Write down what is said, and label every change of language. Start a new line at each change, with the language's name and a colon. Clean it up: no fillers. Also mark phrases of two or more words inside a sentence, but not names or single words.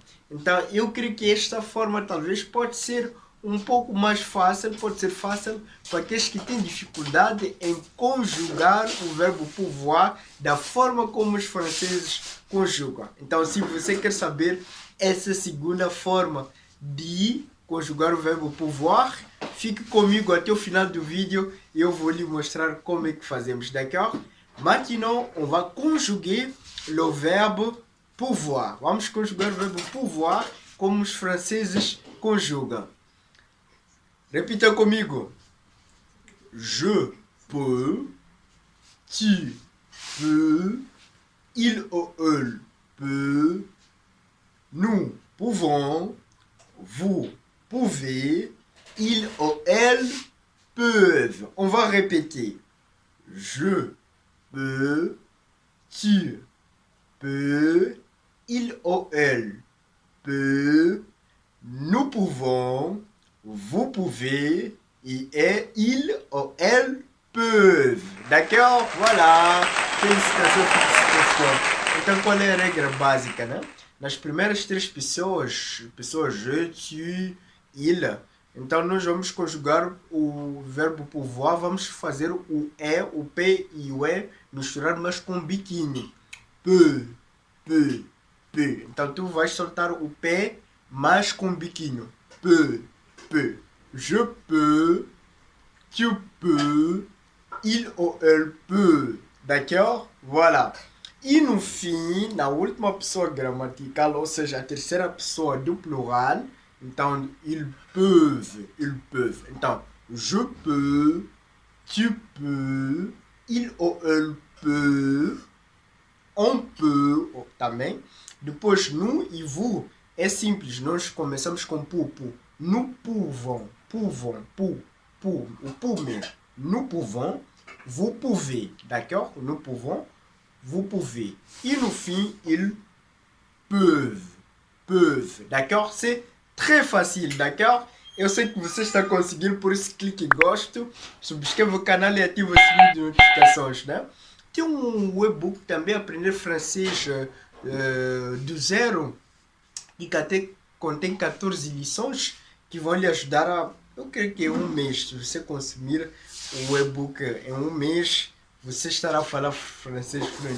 Portuguese: Então eu creio que esta forma talvez pode ser um pouco mais fácil, pode ser fácil para aqueles que têm dificuldade em conjugar o verbo pouvoir da forma como os franceses conjugam. Então, se você quer saber essa segunda forma de conjugar o verbo pouvoir, fique comigo até o final do vídeo e eu vou lhe mostrar como é que fazemos, d'accord?
French: Maintenant, on va conjuguer le verbe pouvoir.
Portuguese: Vamos conjugar o verbo pouvoir como os franceses conjugam. Repita comigo.
French: Je peux, tu peux, il ou elle peut, nous pouvons, vous pouvez, il ou elle peuvent. On va répéter. Je peux, tu peux, il ou elle peut, nous pouvons, vous pouvez, et il ou elle peuvent. D'accord? Voilà.
Portuguese: Felicitações, felicitações. Então, qual é a regra básica, né? Nas primeiras três pessoas,
French: je, tu, il,
Portuguese: então nós vamos conjugar o verbo pouvoir, vamos fazer o E, o P e o E misturar, mas com biquinho.
French: Peu, peu, peu.
Portuguese: Então tu vais soltar o P, mas com biquinho.
French: Peu, peu. Je peux, tu peux, il ou elle peut. D'accord? Voilà.
Portuguese: E no fim, na última pessoa gramatical, ou seja, a terceira pessoa do plural, então,
French: ils peuvent, ils peuvent. Então, je peux, tu peux, il ou elle peut, on peut também.
Portuguese: Depois, nous e vous é simples, nós começamos com pour.
French: Nous pouvons, pour, o pour mesmo. Nous pouvons, vous pouvez, d'accord? Nous pouvons, vous pouvez.
Portuguese: E no fim,
French: ils peuvent, d'accord? C'est très facile, d'accord?
Portuguese: Eu sei que você está conseguindo, por isso clique em gosto, subscreva o canal e ative o sininho de notificações, né? Tem um e-book também, Aprender Francês do Zero, que até contém 14 lições que vão lhe ajudar a, eu creio que em um mês, se você consumir o e-book em um mês, você estará a falar francês fluente.